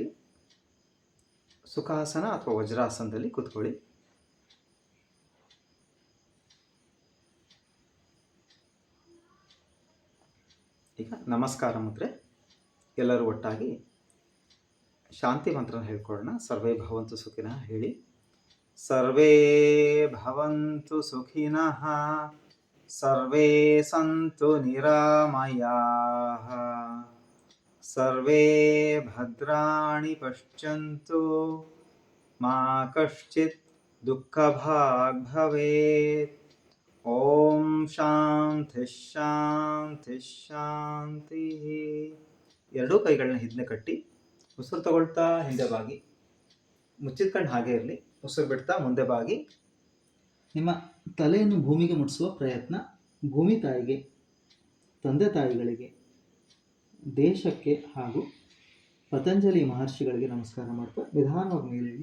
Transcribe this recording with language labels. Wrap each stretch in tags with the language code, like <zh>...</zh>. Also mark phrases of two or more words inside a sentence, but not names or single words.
<kn>ಸುಖಾಸನ ಅಥವಾ ವಜ್ರಾಸನದಲ್ಲಿ ಕೂತ್ಕೊಳ್ಳಿ. ಈಗ ನಮಸ್ಕಾರ ಮುದ್ರೆ. ಎಲ್ಲರೂ ಒಟ್ಟಾಗಿ ಶಾಂತಿ ಮಂತ್ರನ ಹೇಳ್ಕೊಳ್ಳೋಣ.</kn> <sa>ಸರ್ವೇ ಭವಂತು ಸುಖಿನಃ</sa> <kn>ಹೇಳಿ.</kn> <sa>ಸರ್ವೇ ಭವಂತು ಸುಖಿನಃ, ಸರ್ವೇ ಸಂತು ನಿರಾಮಯಾಃ, ಸರ್ವೇ ಭದ್ರಾಣಿ ಪಶ್ಯಂತು, ಮಾ ಕಶ್ಚಿತ್ ದುಃಖಭಾಗ್ ಭವೇತ್. ಓಂ ಶಾಂತಿ ಶಾಂತಿ ಶಾಂತಿ.</sa> <kn>ಎರಡೂ ಕೈಗಳನ್ನ ಹಿಂದೆ ಕಟ್ಟಿ ಉಸಿರು ತಗೊಳ್ತಾ ಹಿಂದೆ ಬಾಗಿ, ಮುಚ್ಚಿದ ಕಣ್ಣು ಹಾಗೆ ಇರಲಿ. ಉಸಿರು ಬಿಡ್ತಾ ಮುಂದೆ ಬಾಗಿ ನಿಮ್ಮ ತಲೆಯನ್ನು ಭೂಮಿಗೆ ಮುಟ್ಟಿಸುವ ಪ್ರಯತ್ನ. ಭೂಮಿ ತಾಯಿಗೆ, ತಂದೆ ತಾಯಿಗಳಿಗೆ, ದೇಶಕ್ಕೆ ಹಾಗೂ ಪತಂಜಲಿ ಮಹರ್ಷಿಗಳಿಗೆ ನಮಸ್ಕಾರ ಮಾಡ್ತಾ ನಿಧಾನವಾಗಿ ಮೇಲೇಳಿ.</kn>